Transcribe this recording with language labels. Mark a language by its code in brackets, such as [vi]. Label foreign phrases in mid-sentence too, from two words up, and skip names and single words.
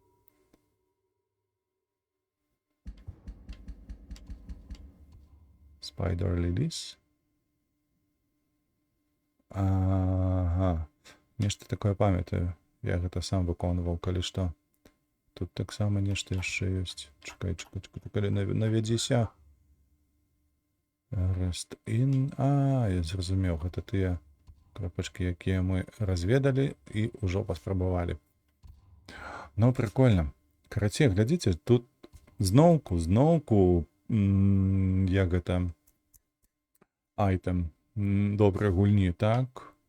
[en] Spider Lilies. [be] Ага. Нешта такое памятаю. Я гэта сам выконваў, калі што. Тут таксама нешта яшчэ ёсць. Чакай, навядзіся. [en] Rest in. [be] Я зразумеў, гэта тыя кропачкі, якія мы разведалі і ўжо паспрабавалі. Ну, прикольна. Карацей, глядзіце, тут зноўку, як гэта, айтем добрай гульні, так?